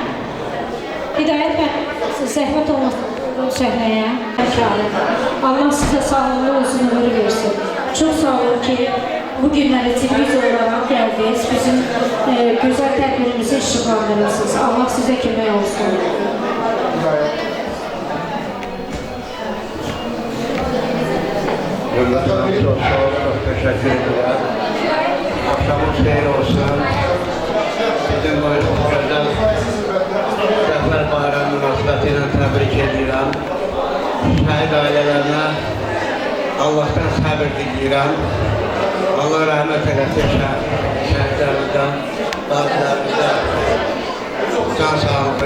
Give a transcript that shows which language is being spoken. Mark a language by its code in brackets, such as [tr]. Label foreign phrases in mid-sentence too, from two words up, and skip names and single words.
[az] Hidayət zəhmət olmasın səhnəyə. Allah sizə sağlıqlı olsun, ömür versin. Çox sağ olun ki, bu günləri televiziya olaraq gəldiniz. Bizim gözəl tədbirimizi işıqlandırırsınız. Allah sizə kömək olsun. [tr] Çok teşekkür ederim. [az] Akşamın xeyir olsun. Bizim bu güzel Zəfər bayramı münasibəti ilə təbrik edirəm. Şəhid ailələrinə Allah'tan səbir diləyirəm. Allah rəhmət eləsin şəhidlərimizdən, qazilərimizdən can sağlığı.